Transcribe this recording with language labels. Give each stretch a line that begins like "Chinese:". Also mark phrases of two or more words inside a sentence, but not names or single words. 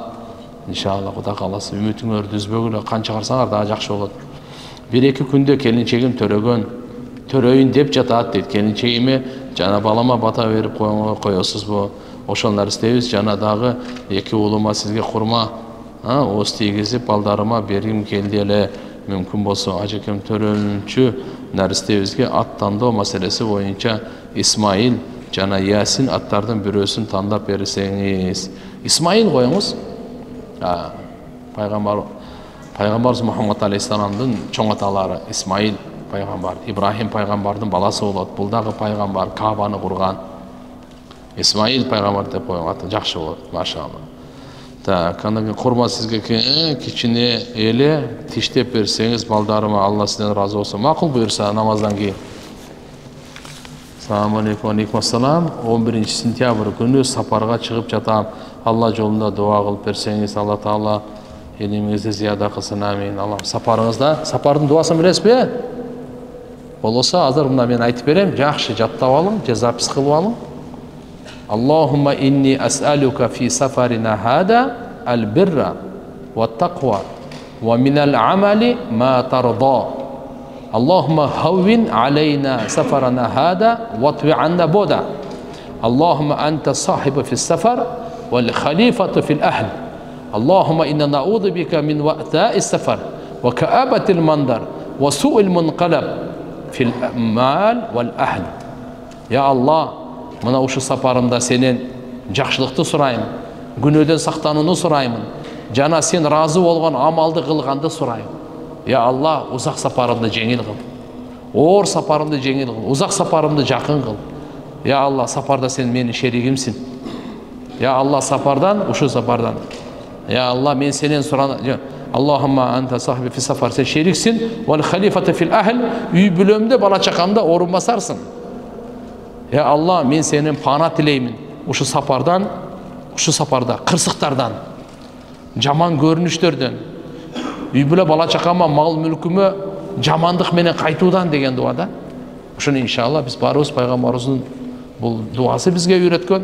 Kyrgyz: Иншалла Кудай кааласа үмүтүңөрдү үзбөгүлө, канча карсаңар дагы жакшы болот. 1-2 күндө келинчегим төрөгөн, төрөйүн деп жатат дейт. Келинчегиме жана балама бата берип коесузбу? Ошол нерсебиз жана дагы 2 уулума сизге курма ооз тийгизип балдарыма бергим келди эле. мүмкін болса ажекем төрөлүүчү нәрестебизге ат тандоо маселеси боюнча Исмаил жана Ясин аттардын бирөөсүн тандап берсеңиз. Исмаил коюңуз. Пайгамбарыбыз Мухаммад алейхиссаламдын чоң аталары Исмаил пайгамбар, Ибрахим пайгамбардын баласы болот. Бул дагы пайгамбар, Каабаны курган. Исмаил пайгамбар деп коюң, аты жакшы болот, машалла. Так, андан курма сизге кичине эле тиштеп берсеңиз балдарыма, Алла сизден разы болсун. Макул буйрса намаздан кийин.
Arabic: السلام عليكم، عليكم السلام.
Kyrgyz: 11 сентябрь күнү сапарга чыгып жатам. Алла жолунда дуа кылып берсеңиз, Алла Таала илимиңизди зияда кылсын. Амин. Алла сапарыңызда, сапардын дуасын билесизби? Болсо азыр мына мен айтып берем, жакшы жаттап алың, же запись кылып алың.
Arabic: اللهم إني أسألك في سفرنا هذا البر والتقوى ومن العمل ما ترضى. اللهم هون علينا سفرنا هذا واطو عنا بعده. اللهم أنت الصاحب في السفر والخليفة في الأهل. اللهم إنا نعوذ بك من وعثاء السفر وكآبة المنظر وسوء المنقلب في المال والأهل.
Kyrgyz: Я Аллах, мына ушу сапарымда сенен жакшылыкты сурайм, күнөөдөн сактанууну сураймын, жана сен разы болгон амалды кылганды сурайм. Я Аллах, узак сапарымды жеңил кыл, оор сапарымды жеңил кыл, узак сапарымды жакын кыл. Я Аллах, сапарда сен менин шеригимсин. Я Аллах, сапардан, ушу сапардан. Я Аллах, мен сенен
Arabic: اللهم أنت الصاحب في السفر,
Kyrgyz: сен шериксин,
Arabic: والخليفة في الأهل,
Kyrgyz: үй бүлөмдө бала чакамда орун басарсың. Я Аллах, мен сенен пана тилеймин. Ушу сапарда кырсыктардан, жаман көрүнүштөрдөн, үй бүлө бала чакама, мал мүлкүмө жамандык менен кайтуудан деген дуада. Ушуну иншалла биз барыбыз пайгамбарыбыздын бул дуасы бизге үйрөткөн.